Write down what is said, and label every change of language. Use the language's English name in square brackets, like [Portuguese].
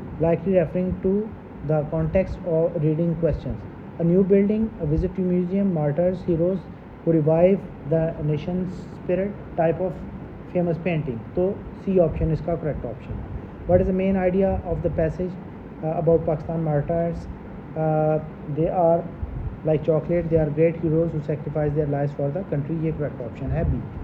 [English] Likely referring to the context of reading questions. A new building, a visit to museum, martyrs, heroes who revive the nation's spirit, type of famous painting. [Urdu] تو C option اس کا correct option ہے. [English] What is the main idea of the passage about Pakistan martyrs? They are like chocolate, they are great heroes who sacrifice their lives for the country. [Urdu] یہ correct option ہے B.